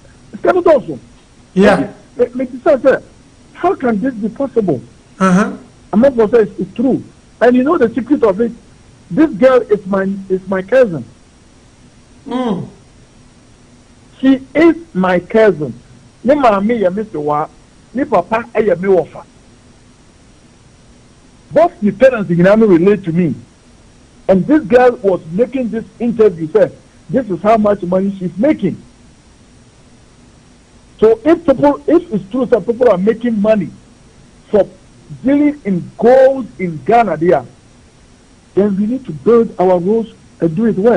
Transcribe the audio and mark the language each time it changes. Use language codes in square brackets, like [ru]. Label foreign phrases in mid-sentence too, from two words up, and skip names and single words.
[en] It's kind of awesome. Yeah. Make sense. How can this be possible? I'm not going to say it's true. And you know the secret of it? This girl is my cousin. She is my cousin. [ak] Ni mami ya Mr. Wa, ni papa ya me wafa. [en] Both the parents in Ghana relate to me. And this girl was making this interview, said, this is how much money she's making. So if it's true that people are making money for dealing in gold in Ghana there, then we need to build our roads and do it well.